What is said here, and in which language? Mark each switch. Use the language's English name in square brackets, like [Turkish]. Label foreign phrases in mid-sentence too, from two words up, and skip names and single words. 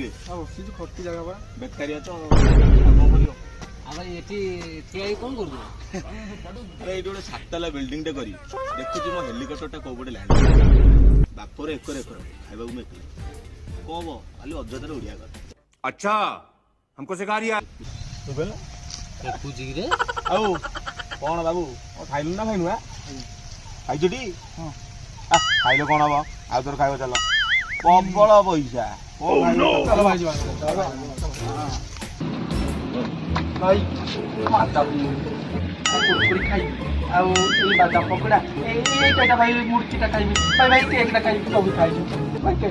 [Odia] ବସିଛୁ ଖଟି ଜାଗା ବା। ବେକାରିଆ ତ ଆଉ କଣ କରିବ? ଭାଇ ଏଠି ଠିଆ ହେଇକି କଣ କରୁଛୁ? ଆରେ ଏଇଠି ଗୋଟେ 7 ତାଲା ବିଲ୍ଡିଂ ଟେ କରି ଦେଖୁଛି ମୋ ହେଲିକପ୍ଟର ଟା କୋଉ ପଟେ ଲ୍ୟାଣ୍ଡ ବାପର ଏକର ଖାଇବାକୁ ମୁଁ ଏକଲା କଣ ହବ ଖାଲି ଅଯଥାରେ ଉଡିଆ କର। [Hindi] अच्छा हमको सिखा रिया। [Odia] ଦେଖୁଛି କିରେ ଆଉ କଣ ବାବୁ ଖାଇଲୁ ନା ଖାଇନୁ? ଖାଇଛୁଟି? ଖାଇଲେ କଣ ହବ? ଆଉ ତୋର ଖାଇବ ଚାଲ। ପ୍ରବଳ ପଇସା। ଚାଲ ଭାଇ ଯିବା। ଭାଇ କୁରକୁରି ଖାଇବି ଆଉ ଏଇ ବାଦାମ ପକୋଡା ଏଇଟା ଭାଇ ମୁର୍ଚିଟା ଖାଇବି ଭାଇ ଭାଇ କେକଟା ଖାଇବି ସବୁ ଖାଇବି ଭାଇ କେକ